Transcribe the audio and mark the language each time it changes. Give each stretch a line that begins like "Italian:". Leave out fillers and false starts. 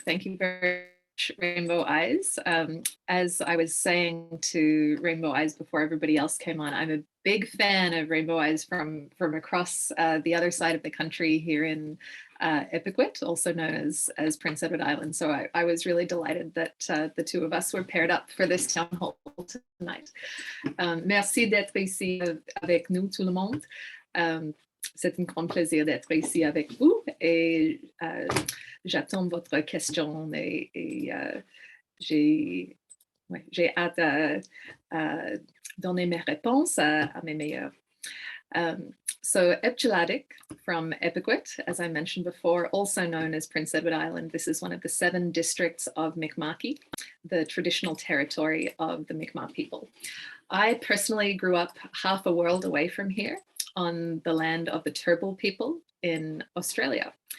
English: Thank you very much, Rainbow Eyes. As I was saying to Rainbow Eyes before everybody else came on, I'm a big fan of Rainbow Eyes from across the other side of the country here in Ipequit, also known as Prince Edward Island. So I was really delighted that the two of us were paired up for this town hall tonight.
French: Merci d'être ici avec nous, tout le monde. C'est un grand plaisir d'être ici avec vous et j'attends votre question et j'ai hâte à donner mes réponses à mes meilleurs.
English: So Epcheladik from Epiquit, as I mentioned before, also known as Prince Edward Island. This is one of the 7 districts of Mi'kma'ki, the traditional territory of the Mi'kmaq people. I personally grew up half a world away from here on the land of the Turrbal people in Australia.